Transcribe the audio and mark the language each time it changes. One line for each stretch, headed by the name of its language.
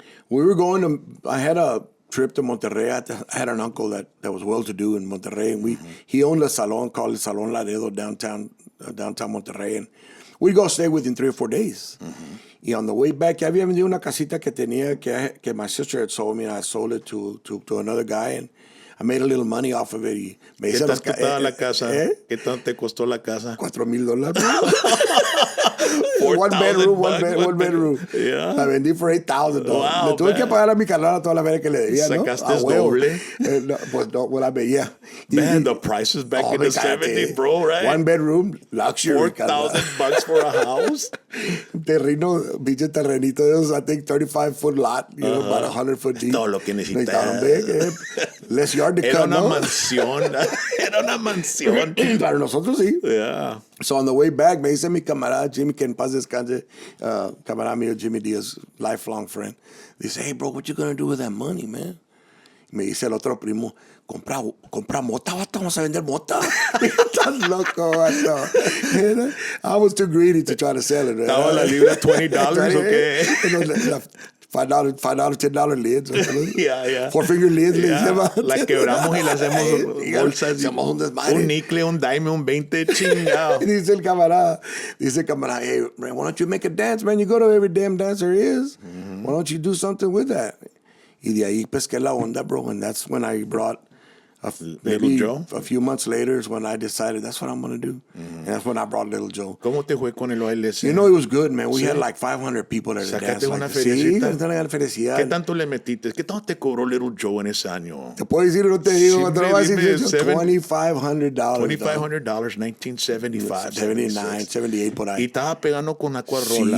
English: We were I had a trip to Monterrey. I had an uncle that was well-to-do in Monterrey, and he owned a salon called El Salon Laredo downtown Monterrey, and we'd go stay within 3 or 4 days. Y on the way back, ya había vendido una casita que tenía que my sister had sold me, and I sold it to another guy, and I made a little money off of it.
Spanish: Y me ¿Qué tanto estaba la casa? ¿Qué tanto te costó la casa?
English: $4,000. One bedroom. Yeah.
Spanish: La vendí for $8,000.
English: Wow,
Spanish: le tuve que pagar a mi carnal toda la feria que le debía, ¿no? Sacaste doble. Pues la veía.
English: Man, the prices back in the 70s, bro, right? One bedroom, luxury. $4,000 for a house. Pinche terrenito de esos, I think 35-foot lot, about 100-foot deep.
Spanish: Todo lo que necesitaba.
English: Less yard to cut,
Spanish: Era una ¿no? mansión. Era una mansión. Para nosotros sí.
English: Yeah.
Spanish: So on the way back, me dice mi camarada Jimmy, que en paz descanse, camarada mío Jimmy Díaz, lifelong friend. Dice, hey, bro, what you gonna do with that money, man? Me dice el otro primo, compra mota, vato, vamos a vender mota.
English: Estás loco, vato. I was too greedy to try to sell it.
Spanish: ¿Estaba la libra $20 o qué?
English: $5, $10 lids. Yeah. 4-finger lids.
Spanish: La quebramos y le hacemos bolsas. Hacemos un desmadre. Un nicle, un dime, un 20, chingado.
English: Dice el camarada, hey, man, why don't you make a dance, man? You go to every damn dance there is. Why don't you do something with that?
Spanish: Y de ahí pesqué la onda, bro.
English: And that's when I brought Little Joe? A few months later is when I decided that's what I'm going to do. And that's when I brought Little Joe.
Spanish: ¿Cómo te fue con el baile?
English: You know, it was good, man. We had like 500 people there to dance.
Spanish: Sacaste una feriecita. ¿Qué tanto le metiste? ¿Qué tanto te cobró Little Joe en ese año? ¿Te puedo decir o no te digo? Te lo voy a decir, $2,500. $2,500, 1975. 79, 78 por ahí. Y estaba pegando con Aquarrola.